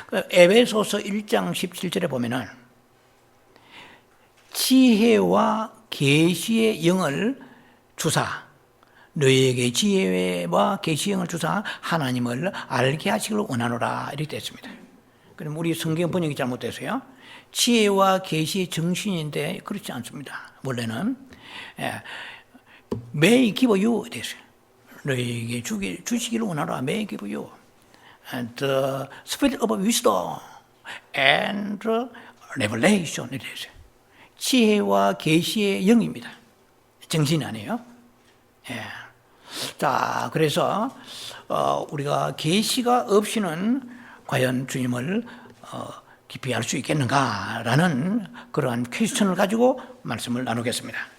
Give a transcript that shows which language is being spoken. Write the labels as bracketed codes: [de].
[ko] 에베소서 1장 17절에 보면은 지혜와 계시의 영을 주사, 너희에게 지혜와 계시의 영을 주사 하나님을 알게 하시기를 원하노라. 이렇게 되어 있습니다. 그럼 우리 성경 번역이 잘못돼서요, 지혜와 계시의 정신인데 그렇지 않습니다. 원래는 [en] May give you [ko] 됐어요. 너희에게 주시기를 원하노라. [en] May give you the spirit of wisdom and revelation. [ko] 이렇게 됐어요. 지혜와 계시의 영입니다. 정신이 아니에요. 자, 그래서 우리가 계시가 없이는 과연 주님을 깊이 알 수 있겠는가라는 그러한 퀘스천을 가지고 말씀을 나누겠습니다.